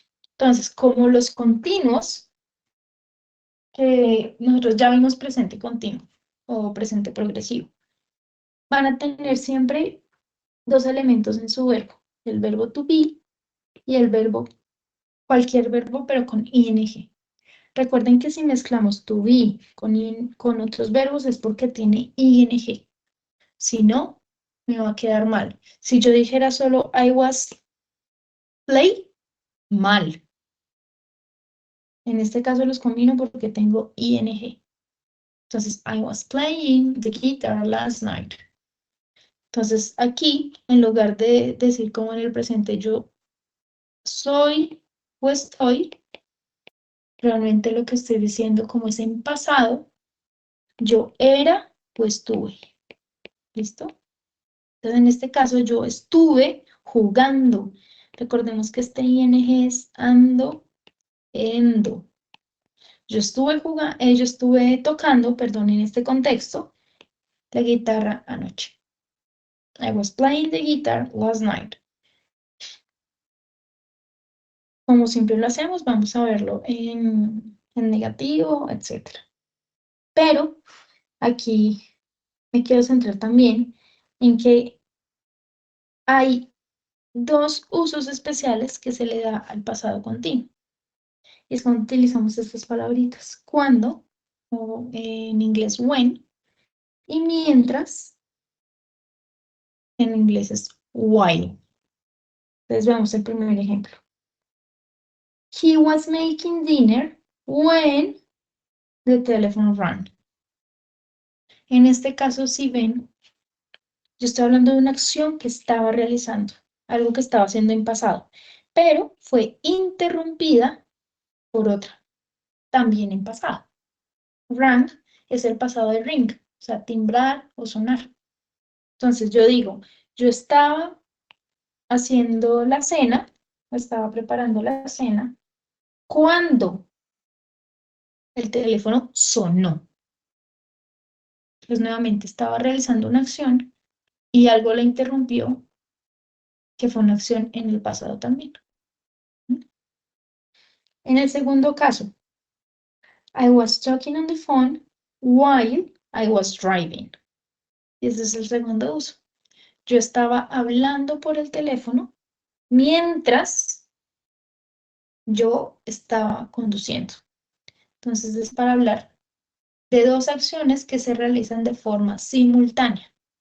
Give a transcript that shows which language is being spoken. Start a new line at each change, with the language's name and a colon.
Spanish: Entonces, como los continuos, que nosotros ya vimos presente continuo o presente progresivo, van a tener siempre dos elementos en su verbo, el verbo to be y el verbo, cualquier verbo, pero con ing. Recuerden que si mezclamos to be con otros verbos es porque tiene ing. Si no, me va a quedar mal. Si yo dijera solo
English: I was play,
Spanish: mal. En este caso los combino porque tengo ing. Entonces,
English: I was playing the guitar last night.
Spanish: Entonces, aquí, en lugar de decir como en el presente yo soy o estoy, realmente lo que estoy diciendo como es en pasado, yo era o estuve. ¿Listo? Entonces, en este caso, yo estuve jugando. Recordemos que este ing es ando, endo. Yo estuve tocando, perdón, en este contexto, la guitarra anoche.
English: I was playing the guitar last night.
Spanish: Como siempre lo hacemos, vamos a verlo en negativo, etc. Pero aquí me quiero centrar también en que hay dos usos especiales que se le da al pasado continuo. Y es cuando utilizamos estas palabritas. Cuando, o en inglés when, y mientras, en inglés es while. Entonces veamos el primer ejemplo.
English: He was making dinner when the telephone rang.
Spanish: En este caso, si ven, yo estoy hablando de una acción que estaba realizando, algo que estaba haciendo en pasado, pero fue interrumpida por otra, también en pasado. Rang es el pasado de ring, o sea, timbrar o sonar. Entonces yo digo, yo estaba haciendo la cena, estaba preparando la cena, cuando el teléfono sonó. Pues nuevamente estaba realizando una acción y algo la interrumpió, que fue una acción en el pasado también. En el segundo caso,
English: I was talking on the phone while I was driving.
Spanish: Y ese es el segundo uso. Yo estaba hablando por el teléfono mientras yo estaba conduciendo. Entonces es para hablar de dos acciones que se realizan de forma simultánea.